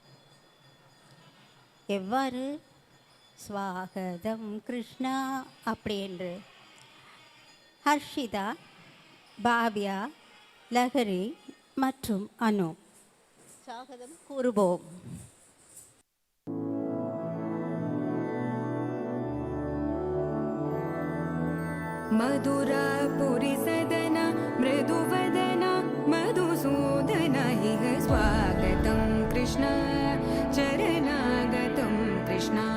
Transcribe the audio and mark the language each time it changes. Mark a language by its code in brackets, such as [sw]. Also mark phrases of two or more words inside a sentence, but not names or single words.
[ta] எவ்வாறு? ஸ்வாகதம் கிருஷ்ணா அப்படி என்று ஹர்ஷிதா, பாவ்யா, லஹரி மற்றும் அனு ஸ்வாகதம் கூறுவோம். [sa] मधुरापुरी सदना मृदुवदना मधुसूदना इह स्वागतं कृष्ण चरणागतं कृष्ण